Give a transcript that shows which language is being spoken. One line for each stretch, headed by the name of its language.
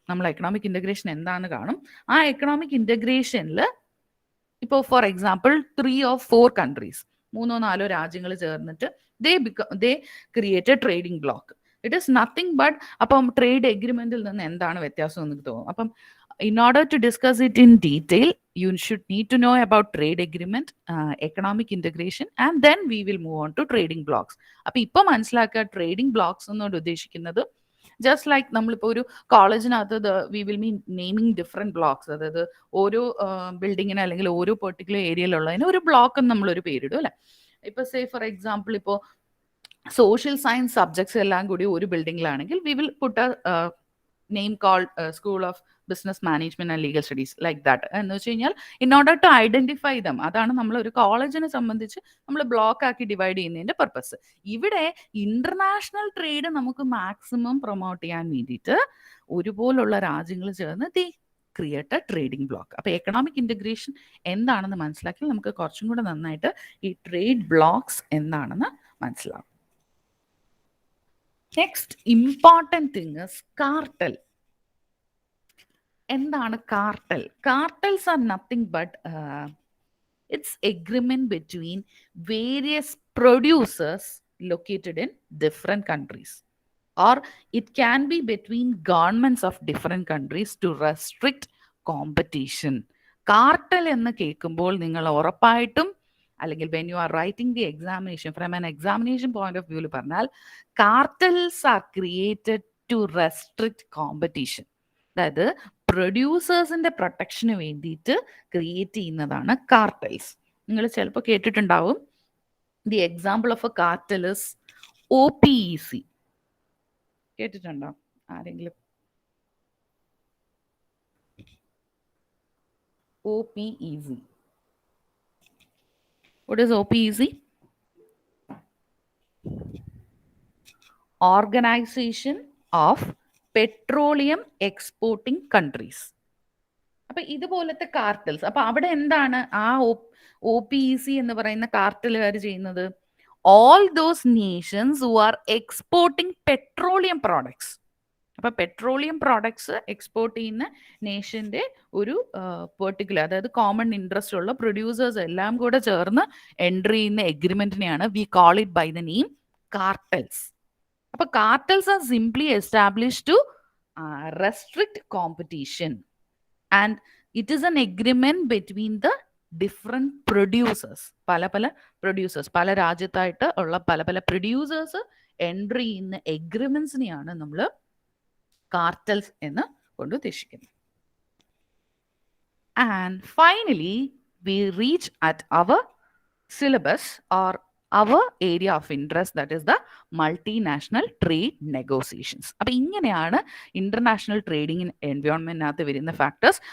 Malayalam: നമ്മൾ economic integration എന്താണെന്ന് കാണും. ആ എക്കണോമിക് ഇൻ്റഗ്രേഷനിൽ ഇപ്പോൾ
English: for example 3 or 4 countries,
Malayalam: 3 or 4 രാജ്യങ്ങൾ ചേർന്നിട്ട്
English: They create a trading block. It is nothing but,
Malayalam: അപ്പം ട്രേഡ് എഗ്രിമെന്റിൽ നിന്ന് എന്താണ് വ്യത്യാസം എന്ന് തോന്നും.
English: അപ്പം in order to discuss it in detail, you should need to know about trade agreement, economic integration, and then we will move on to trading blocks.
Malayalam: അപ്പോൾ ഇപ്പോൾ മനസ്സിലാക്കുക ട്രേഡിംഗ് ബ്ലോക്സ് എന്നോട് ഉദ്ദേശിക്കുന്നത്
English: just like
Malayalam: നമ്മളിപ്പോൾ ഒരു കോളേജിനകത്ത്
English: we will mean naming different blocks,
Malayalam: അതായത് ഓരോ ബിൽഡിങ്ങിന് അല്ലെങ്കിൽ ഓരോ പെർട്ടിക്കുലർ ഏരിയയിലുള്ളതിന് ഒരു ബ്ലോക്ക് എന്ന് നമ്മളൊരു പേരിടും അല്ലേ.
English: ഇപ്പോൾ say for example
Malayalam: ഇപ്പോൾ സോഷ്യൽ സയൻസ് സബ്ജക്ട്സ് എല്ലാം കൂടി ഒരു ബിൽഡിങ്ങിലാണെങ്കിൽ
English: We will put a name called school of business management and legal studies, like that.
Malayalam: എന്ന് വെച്ച് കഴിഞ്ഞാൽ
English: in order to identify them,
Malayalam: അതാണ് നമ്മൾ ഒരു കോളേജിനെ സംബന്ധിച്ച് നമ്മൾ ബ്ലോക്ക് ആക്കി ഡിവൈഡ് ചെയ്യുന്നതിന്റെ പർപ്പസ്. ഇവിടെ ഇന്റർനാഷണൽ ട്രേഡ് നമുക്ക് മാക്സിമം പ്രൊമോട്ട് ചെയ്യാൻ വേണ്ടിയിട്ട് ഒരുപോലുള്ള രാജ്യങ്ങൾ ചേർന്ന്
English: They create a trading block.
Malayalam: അപ്പോൾ എക്കണോമിക് ഇൻ്റഗ്രേഷൻ എന്താണെന്ന് മനസ്സിലാക്കി നമുക്ക് കുറച്ചും കൂടെ നന്നായിട്ട് ഈ ട്രേഡ് ബ്ലോക്സ് എന്താണെന്ന് മനസ്സിലാവും.
English: Next important thing is cartel.
Malayalam: എന്താണ് cartel?
English: Cartels are nothing but it's agreement between various producers located in different countries, or it can be between governments of different countries to restrict competition.
Malayalam: Cartel എന്ന് കേൾക്കുമ്പോൾ നിങ്ങൾ ഉറപ്പായിട്ടും അല്ലെങ്കിൽ
English: When you are writing the examination, from an examination point of വ്യൂവിൽ പറഞ്ഞാൽ cartels are created to restrict competition.
Malayalam: അതായത് പ്രൊഡ്യൂസേഴ്സിന്റെ പ്രൊട്ടക്ഷന് വേണ്ടിയിട്ട് create ചെയ്യുന്നതാണ് കാർട്ടൽസ്. നിങ്ങൾ ചിലപ്പോൾ കേട്ടിട്ടുണ്ടാവും
English: The example of a cartel is OPEC.
Malayalam: കേട്ടിട്ടുണ്ടോ ആരെങ്കിലും?
English: OPEC. What is OPEC? Organization of Petroleum Exporting Countries.
Malayalam: അപ്പൊ ഇതുപോലത്തെ കാർട്ടൽസ്, അപ്പൊ അവിടെ എന്താണ് ആ OPEC എന്ന് പറയുന്ന കാർട്ടലുകാർ ചെയ്യുന്നത്?
English: All those nations who are exporting petroleum products.
Malayalam: അപ്പൊ പെട്രോളിയം പ്രോഡക്ട്സ് എക്സ്പോർട്ട് ചെയ്യുന്ന നേഷന്റെ ഒരു പെർട്ടിക്കുലർ, അതായത് കോമൺ ഇൻട്രസ്റ്റ് ഉള്ള പ്രൊഡ്യൂസേഴ്സ് എല്ലാം കൂടെ ചേർന്ന് എൻട്രി ചെയ്യുന്ന എഗ്രിമെന്റിനെയാണ്
English: we call it by the name
Malayalam: cartels.
English: അപ്പൊ cartels are simply established to restrict competition, and it is an agreement between the different producers.
Malayalam: പല പ്രൊഡ്യൂസേഴ്സ്, പല രാജ്യത്തായിട്ട് ഉള്ള പല പ്രൊഡ്യൂസേഴ്സ് എൻട്രി ചെയ്യുന്ന എഗ്രിമെന്റ്സിനെയാണ് നമ്മൾ കാർട്ടൽസ് എന്ന് കൊണ്ട് ഉദ്ദേശിക്കുന്നത്.
English: And finally we reach at our syllabus or our area of interest, that is the multinational trade negotiations.
Malayalam: അപ്പോൾ ഇങ്ങനെയാണ് ഇന്റർനാഷണൽ ട്രേഡിംഗ് എൻവയോൺമെന്റിനകത്ത് വരുന്ന ഫാക്ടേഴ്സ്.